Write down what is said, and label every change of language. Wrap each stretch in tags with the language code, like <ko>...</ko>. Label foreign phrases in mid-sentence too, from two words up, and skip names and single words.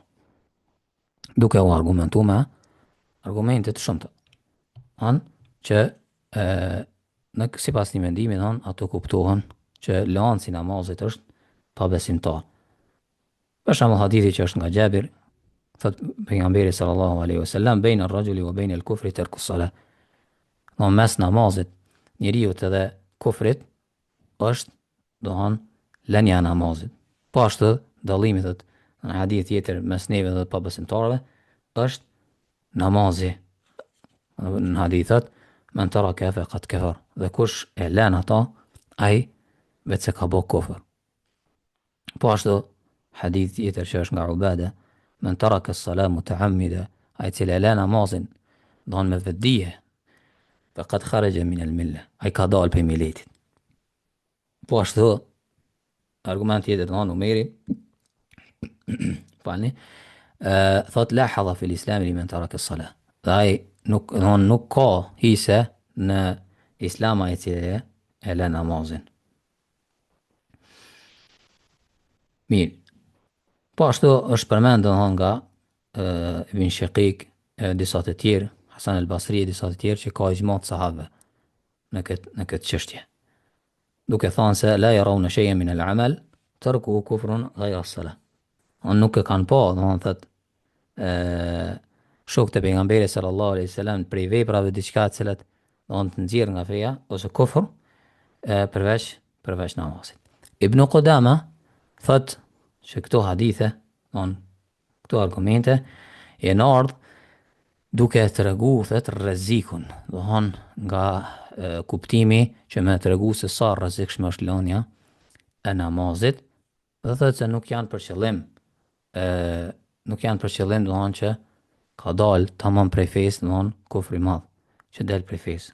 <sq>Duke u argumentuar me argumente të shumta. Që sipas një mendimi ato kuptohen që lanci i namazit është pabesimtar. Për shembull hadithi që është nga Xhabir, thot pejgamberi</sq> <ar>صلى الله عليه وسلم بين الرجل وبين الكفر ترك الصلاة.</ar> <sq>Në mes namazit njeriu edhe kufrit është lënia e namazit. Po ashtu dallimi thot në hadith tjetër mes neve dhe pabesimtarëve është namazi.</sq> <ar>Në hadithat من ترك فقد كفر.</ar> <sq>Dhe kush e lën ata, ai vetë se ka bë kufër. Po ashtu hadith tjetër që është nga Ubada,</sq> <ar>من ترك الصلاة متعمدا,</ar> <sq>ai cili e lën namazin me vetdije,</sq> <ar>فقد خرج من الملة,</ar> <sq>ai ka dalë prej miletit. Po ashtu argument tjetër Umeri falni, thot</sq> <ar>لا حظ في الإسلام لمن ترك الصلاة.</ar> <sq>Dhe ai nuk ka hise në islam ai cili e lën namazin. Mirë. Po ashtu është përmendur nga Ibn Shaqiq, disa të tjerë, Hasan al-Basri e disa të tjerë që ka ijma të sahabëve në këtë çështje.</sq> <ar>Duke thënë se لا يرون شيئا من الأعمال تركه كفر غير الصلاة.</ar> <sq>Unë nuk e kanë pa, thot shokët e pejgamberit</sq> <ar>صلى الله عليه وسلم</ar> <sq>prej veprave diçka të cilat të nxjerr nga feja ose kufër përveç namazit. Ibn Qudama thot që këto hadithe, këto argumente janë ardhur duke tregu thot rrezikun, nga kuptimi që më tregu se sa rrezikshme është lënia e namazit, dhe thot se nuk janë për qëllim që ka dalë tamam prej fesë, kufri i madh që del prej fesë.</sq>